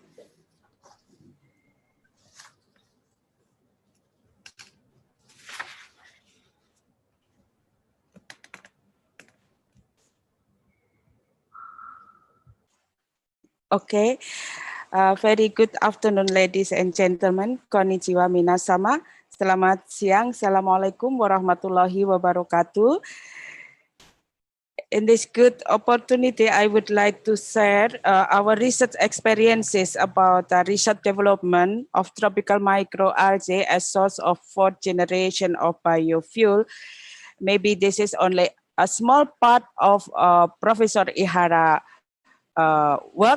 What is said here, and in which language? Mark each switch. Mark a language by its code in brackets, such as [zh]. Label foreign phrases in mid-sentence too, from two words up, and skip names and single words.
[en] Okay, very good afternoon, ladies and gentlemen. [ja] こんにちは皆様. [id] Selamat siang. [ar] السلام عليكم ورحمة الله وبركاته. [en] in this good opportunity, I would like to share our research experiences about the research development of tropical microalgae as source of fourth generation of biofuel. Maybe this is only a small part of Professor Ihara work.